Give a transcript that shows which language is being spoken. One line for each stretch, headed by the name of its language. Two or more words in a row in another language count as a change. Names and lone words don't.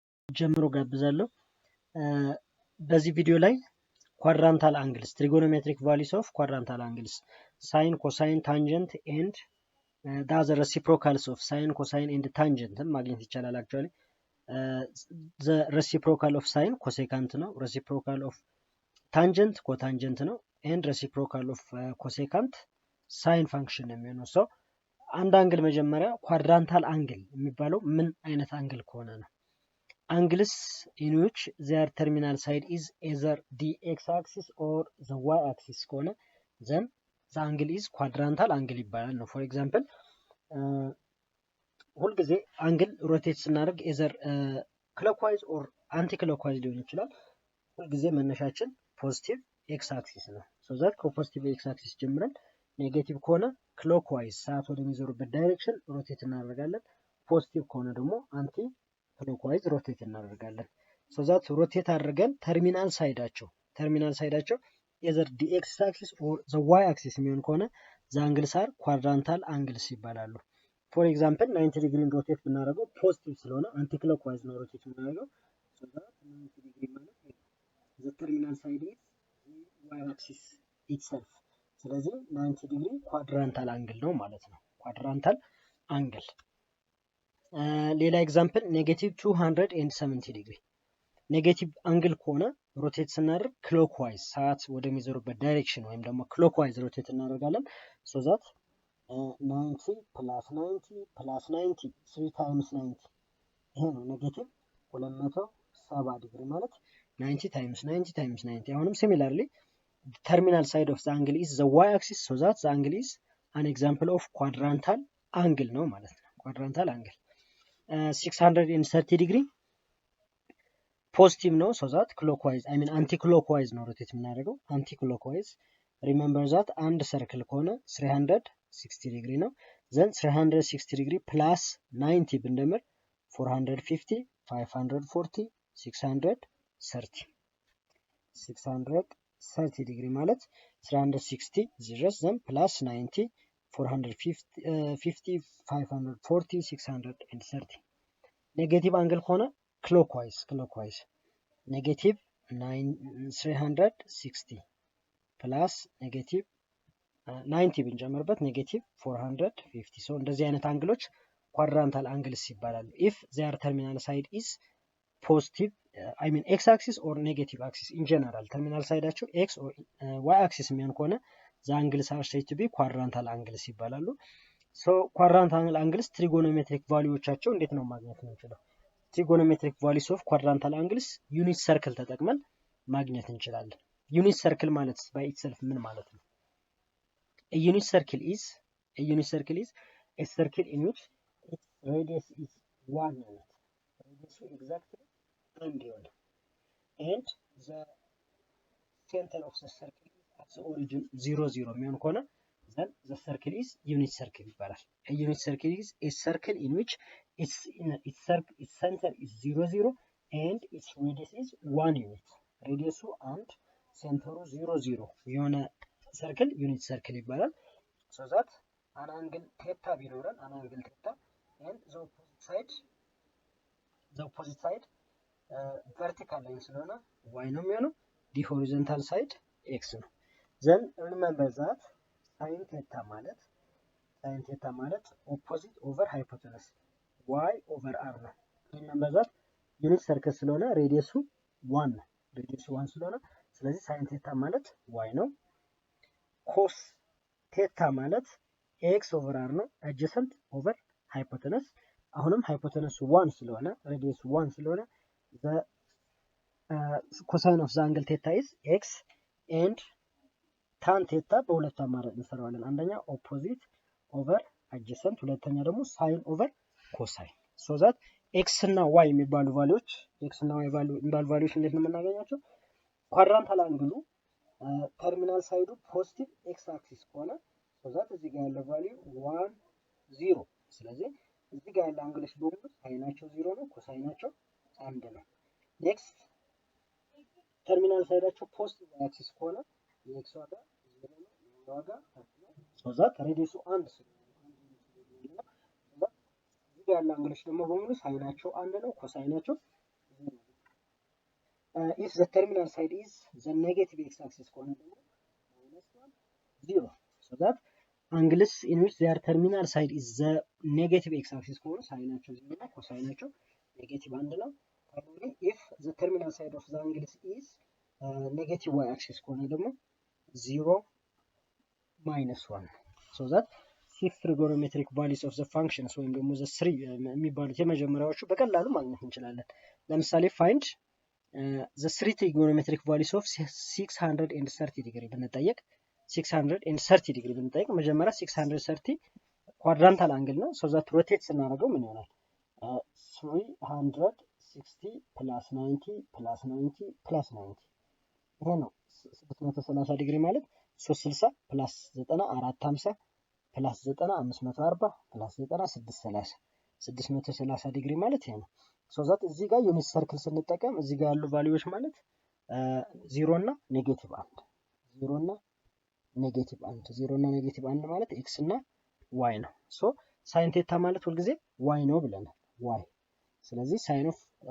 Amharic: ጀምሮ ጋብዛለሁ። በዚህ ቪዲዮ ላይ
English: quadrantal angles, trigonometric values of quadrantal angles, sine, cosine, tangent and the other reciprocals of sine, cosine and tangent
Amharic: ማግኘት ይቻላል።
English: actually the reciprocal of sine cosecant ነው፣ reciprocal of tangent cotangent ነው and reciprocal of cosecant sine function
Amharic: ነው የሚሆነው።
English: so
Amharic: አንድ አንግል መጀመሪያ
English: quadrantal angle
Amharic: የሚባለው ምን አይነት አንግል ከሆነ ነው።
English: angles in which their terminal side is either the x-axis or the y-axis ከሆነ then the angle is quadrantal angle
Amharic: ይባላል ነው።
English: for example
Amharic: ሁልጊዜ አንግል ሮቴት ስናደርግ
English: either clockwise or anti-clockwise
Amharic: ሊሆን ይችላል። ሁልጊዜ መነሻችን
English: positive x axis
Amharic: ነው።
English: so that
Amharic: ከፖዚቲቭ ኤክስ አክሲስ ጀምረን ኔጌቲቭ ከሆነ ክሎክዋይዝ ሰዓት ወደሚዞሩበት ዳይሬክሽን ሮቴት እናደርጋለን። ፖዚቲቭ ከሆነ ደግሞ
English: anti clockwise rotate
Amharic: እናደርጋለን።
English: so that
Amharic: ሮቴት አድርገን ተርሚናል ሳይዳቸው
English: either the x axis or the y axis
Amharic: የሚሆን ከሆነ
English: the angles are quadrantal angles ይባላሉ። for example
Amharic: 90 ዲግሪ ሮቴት ብናደርገው ፖዚቲቭ ስለሆነ አንቲ ክሎክዋይዝ ነው ሮቴት ብናደርገው
English: so that 90 ዲግሪ ማለት the terminal side is the y axis itself።
Amharic: ስለዚህ 90 ዲግሪ
English: quadrantal angle
Amharic: ነው ማለት ነው።
English: quadrantal angle
Amharic: ሌላ ኤግዛምፕል ኔጌቲቭ 270 ዲግሪ ኔጌቲቭ አንግል ከሆነ ሮቴት ስናደርግ ክሎክዋይዝ ሰዓት ወደሚዞሩበት ዳይሬክሽን ወይም ደግሞ ክሎክዋይዝ ሮቴት እናደርጋለን።
English: so that 90 plus 90 plus 90 3 times 90
Amharic: ይሄ ነው ኔጌቲቭ 270 ዲግሪ ማለት
English: 90 times 90 times 90 አሁንም similarly the terminal side of the angle is the y-axis so that the angle is an example of quadrantal angle
Amharic: ነው ማለት ነው።
English: quadrantal angle 630 degree ፖዚቲቭ ነው so that clockwise I mean anti clockwise
Amharic: ነው ሮቴት የምናደርገው
English: anti clockwise remember that
Amharic: አንድ ሰርክል ከሆነ 360 ዲግሪ ነው
English: then
Amharic: 360 ዲግሪ
English: plus 90
Amharic: ብንደምር
English: 450 540
Amharic: 630 ዲግሪ ማለት 360 ድረስ
English: then plus
Amharic: 90 450 540 630 ኔጌቲቭ አንግል ከሆነ ክሎክዋይዝ ኔጌቲቭ 360
English: ፕላስ ኔጌቲቭ 90
Amharic: ብንጨምርበት ኔጌቲቭ 450
English: so
Amharic: እንደዚህ አይነት አንግሎች ኳድራንታል አንግልስ ይባላሉ።
English: if their terminal side is positive I mean x axis or negative axis in general terminal
Amharic: ሳይዳቸው
English: x or y axis
Amharic: የሚሆን ከሆነ
English: the angles are said to be quadrantal angles
Amharic: ይባላሉ።
English: so quadrantal angles trigonometric
Amharic: ቫልዩዎቻቸው እንዴት ነው ማግኘት የምንችለው?
English: trigonometric values of quadrantal angles unit circle
Amharic: ተጠቅመን ማግኘት እንችላለን።
English: unit circle
Amharic: ማለት
English: by itself
Amharic: ምን ማለት ነው?
English: a unit circle is a circle in which its radius is 1 unit. radius exactly 1 unit and the center of the circle is at the origin 0
Amharic: የሚሆን ከሆነ
English: then the circle is unit circle
Amharic: ይባላል።
English: a unit circle is a circle in which its center is 0 and its radius is 1 unit. radius and center 0
Amharic: የሆነ ሰርክል ዩኒት ሰርክል ይባላል።
English: so that an angle theta
Amharic: ቢኖረን
English: an angle theta and the opposite side vertical line
Amharic: ስለሆነ
English: y
Amharic: ነው የሚሆነው
English: the horizontal side x
Amharic: ነው።
English: then remember that sin theta
Amharic: ማለት
English: opposite over hypotenuse y over r
Amharic: ነው።
English: remember that unit circle
Amharic: ስለሆነ ሬዲየሱ 1 ነው። ሬዲየሱ 1 ስለሆነ ስለዚህ
English: sin theta
Amharic: ማለት y ነው።
English: cos theta
Amharic: ማለት
English: x over r
Amharic: ነው
English: adjacent over hypotenuse
Amharic: አሁንም
English: hypotenuse
Amharic: 1 ስለሆነ ሬዲየሱ 1 ስለሆነ
English: the cosine of the angle theta is x and tan theta
Amharic: በሁለት አማራጭ እንሰራዋለን። አንደኛ
English: opposite over adjacent
Amharic: ሁለተኛ ደግሞ
English: sin over cosine so that x እና y
Amharic: የሚባሉ ቫልዩዎች እንዴት ነው የምናገኛቸው? ኳድራንታል አንግሉ ተርሚናል ሳይዱ
English: positive x axis
Amharic: ከሆነ
English: so that
Amharic: እዚህ ጋር ያለው ቫልዩ 1 0 ስለዚህ እዚህ ጋር ያለው አንግሎች በሙሉ ሳይናቸው 0 ነው ኮሳይናቸው 1 ነው። ኔክስት ተርሚናል ሳይዳቸው ፖዚቲቭ አክሲስ ከሆነ የኤክስ ዋጋ 0 ነው ዋጋ 1 ነው
English: so that
Amharic: ሬዲየሱ 1 ስለሆነ እዚህ ጋር ያለው አንግሎች ደግሞ በሙሉ ሳይናቸው 1 ነው ኮሳይናቸው 0
English: if the terminal side is the negative x-axis
Amharic: ከሆነ ደግሞ
English: -1 0 so that angles in which their terminal side is the negative x-axis
Amharic: ከሆነ ሳይናቸው 0 እና ኮሳይናቸው ኔጌቲቭ 1 ነው።
English: finally if the terminal side of the angles is negative y-axis
Amharic: ከሆነ ደግሞ
English: 0 -1 so that if trigonometric values of the functions
Amharic: ወይም ደግሞ
English: the three
Amharic: የሚባሉት የመጀመሪያዎቹ በቀላሉ ማግኘት እንችላለን። ለምሳሌ
English: find the three trigonometric values of 630 degree
Amharic: ብንጠየቅ
English: 630 degree
Amharic: ብንጠየቅ መጀመሪያ
English: 630 quadrantal angle
Amharic: ነው
English: so that rotate
Amharic: ስናደርገው ምን ይሆናል 360 plus 90 plus 90 plus 90 ይሄ ነው 630 ዲግሪ ማለት 360 plus 90 450 plus 90 540 plus 90 630 630 ዲግሪ ማለት ይሄ ነው
English: so that
Amharic: እዚህ ጋር ዩኒት ሰርክል ስንጠቀም እዚህ ጋር ያሉ ቫልዩዎች ማለት 0 እና ኔጌቲቭ 1 0 እና ኔጌቲቭ 1 0 እና ኔጌቲቭ 1 ማለት x እና y ነው ሶ
English: sin theta
Amharic: ማለት ሁሉ ጊዜ y ነው ብለናል y ስለዚህ
English: sin of